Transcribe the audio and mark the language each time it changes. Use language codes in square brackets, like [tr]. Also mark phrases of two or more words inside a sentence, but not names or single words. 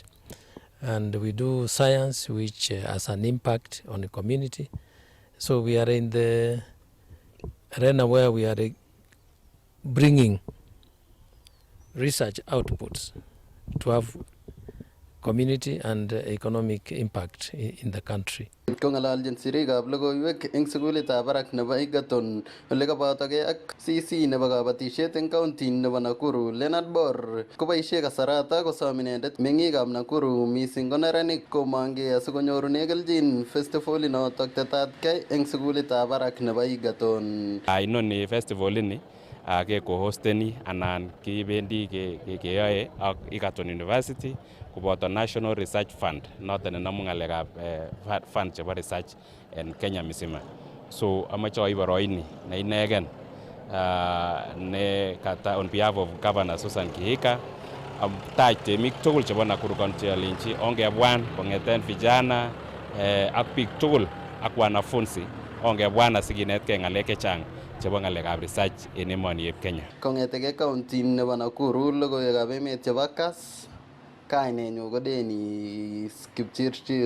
[en] And we do science which has an impact on the community. So we are in the arena where we are bringing research outputs to have community and economic impact in the country. [kln] Kong'alalchin sirikab logoiwek eng sukulitab barak nebo Egerton ole kabatogei ak CC nebo kabatisiet eng county nebo Nakuru, Leonard Bor koboisie kasarata kosom inendet meng'ikab Nakuru missing ko neranik komongei asikonyorune kelchin festival inotok tetatkei eng sukulitab barak nebo Egerton. Inoni festival ini ke co-hosteni anan kibendi keyoe ak Egerton University koboto National Research Fund noton nenamu ng'alekab fund chebo research en Kenya misima. So amache oib boroini ne inegen ne kata [en] on behalf of Governor [kln] Susan Kihika taj temik tugul chebo Nakuru County alinchi ongebwan kong'eten vijana ak biik tugul ak wanafunzi ongebwan asikinetkei ng'alek chechang chebo ng'alekab research en emoni eb Kenya. Kong'etege county nebo Nakuru logoiwekab emet chebo Kass, kainenyu ko Dennis Kipchirchir.